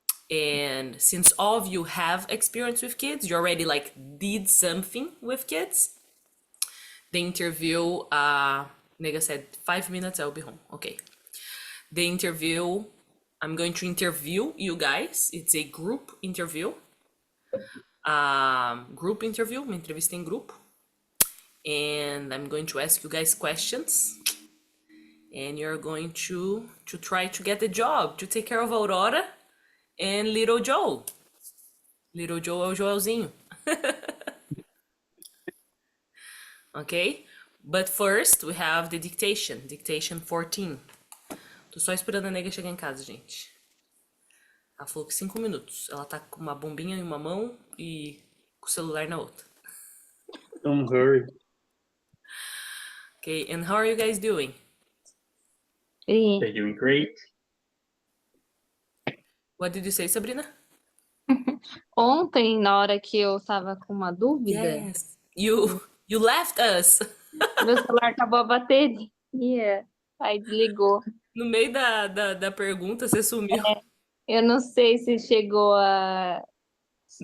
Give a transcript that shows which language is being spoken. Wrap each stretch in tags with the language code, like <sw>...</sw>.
<en>And since all of you have experience with kids, you already like did something with kids. The interview, Nega said 5 minutes, I'll be home. Okay. The interview, I'm going to interview you guys. It's a group interview.</en> <pt>Uma entrevista em grupo.</pt> <en>And I'm going to ask you guys questions. And you're going to try to get the job, to take care of Aurora and little Joe.</en> <pt>Little Joe é o Joelzinho.</pt> <en>ok? But first, we have the dictation. Dictation 14.</en> <pt>Tô só esperando a nega chegar em casa, gente. Ela falou que 5 minutos. Ela tá com uma bombinha em uma mão e com o celular na outra.</pt> <en>Don't hurry. Okay, and how are you guys doing?</en> <pt>E</pt> <en>They're doing great. What did you say, Sabrina?</en> <pt>ontem, na hora que eu tava com uma dúvida,</pt> <en>Yes. You left us</en> <pt>meu celular acabou a bateria. Aí desligou. no meio da pergunta, você sumiu. Eu não sei se chegou a se</pt>